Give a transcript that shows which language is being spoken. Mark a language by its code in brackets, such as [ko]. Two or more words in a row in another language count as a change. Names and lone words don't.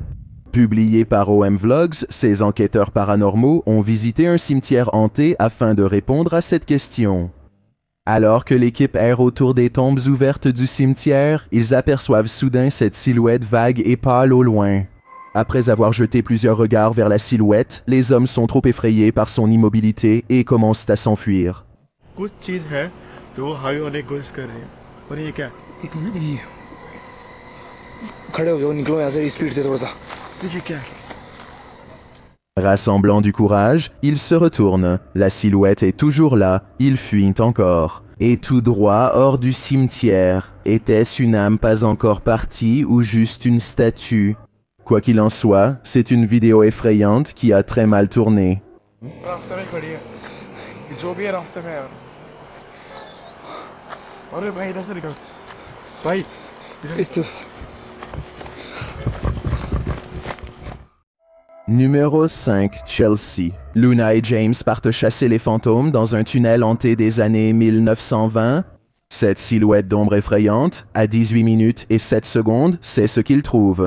[fr] Publié par OM Vlogs, ces enquêteurs paranormaux ont visité un cimetière hanté afin de répondre à cette question. Alors que l'équipe erre autour des tombes ouvertes du cimetière, ils aperçoivent soudain cette silhouette vague et pâle au loin. Après avoir jeté plusieurs regards vers la silhouette, les hommes sont trop effrayés par son immobilité et commencent à s'enfuir. [hi] कुछ चीज है जो वो हावी होने की कोशिश कर रही है और ये क्या है? खड़े हो जाओ निकलो यहाँ से स्पीड से थोड़ा सा ये क्या है? [fr] Rassemblant du courage, ils se retournent. La silhouette est toujours là, ils fuient encore. Et tout droit hors du cimetière. Était-ce une âme pas encore partie ou juste une statue? Quoi qu'il en soit, c'est une vidéo effrayante qui a très mal tourné. [hi] रास्ते में खड़ी है ये जो भी है रास्ते में है अरे भाई इधर से निकल भाई [fr] Numéro 5. Chelsea. Luna et James partent chasser les fantômes dans un tunnel hanté des années 1920. Cette silhouette d'ombre effrayante, à 18 minutes et 7 secondes, c'est ce qu'ils trouvent.